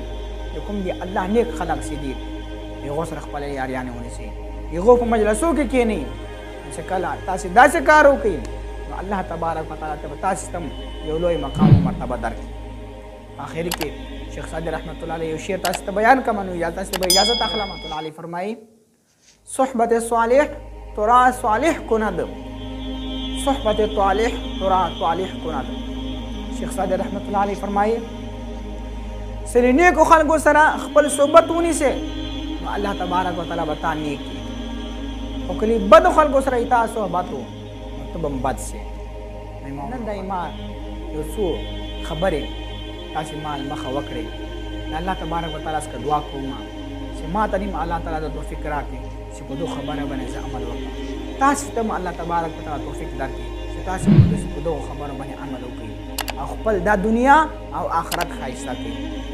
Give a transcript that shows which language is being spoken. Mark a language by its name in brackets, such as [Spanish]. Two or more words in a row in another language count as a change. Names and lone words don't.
[Pashto] د کوم د الله نیک خلک چې دي هغو سره خپل یاریانې ونیسي، هغو په مجلسو کې کښېنئ. چې کله تاسې داسې کار وکړئ نو الله تبارک وتعالی ته به تاسې ته یو لوی مقام او مرتبه درکړي. آخر کې شیخ صادق [Arabic] رحمت الله علیه [Pashto] یو شعر تاسو ته بیان کوم، نو یا تاسو به اجازه اخلم. [Arabic] رحمت الله علیه [Pashto] فرمایي [Persian] صحبت صالح ترا صالح کند، صحبت صالح ترا صالح کند. [Pashto] شیخ صادق [Arabic] رحمت الله علیه [Pashto] فرمایي سره نیکو خلکو سره خپل صحبت ونیسئ نو [Arabic] الله تبارک وتعالی [Pashto] به تا نیک کړي، او کله بدو خلکو سره تا صحبت نو ته به بد سې. نن دا ما یو څو خبرې تاسې مال مخه وکړئ، د الله تبارک وتعالی څخه دعا کوم چې ما ته نیم الله تعالی د توفیق راکړي چې په دو خبره باندې زه عمل وکړم، تاسې ته هم الله تبارک وتعالی توفیق درکړي چې چې تاسو هم په دغو خبرو باندې عمل وکړئ او خپل دا دنیا او آخرت ښایسته کړئ.